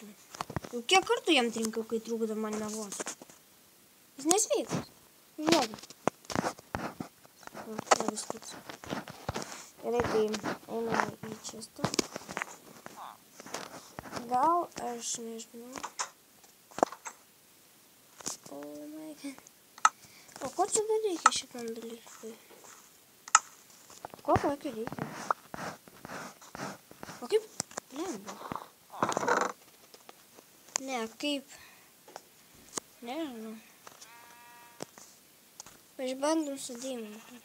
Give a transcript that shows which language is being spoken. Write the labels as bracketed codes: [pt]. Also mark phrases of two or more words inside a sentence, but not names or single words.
[lt] Jau kiek kartų jam trinkiau, kai trūkda man miegot. Jis nesveikas. Žiūrėk. Labai spėsiu. Gerai, tai einame į čestą. Gal aš nežinau. [en] Oh my god. [lt] O ko čia dar reikia šitam dalykui? Ko tokio reikia? O kaip lengva? Ne, kaip? Nežinau. Išbandom su deimantu.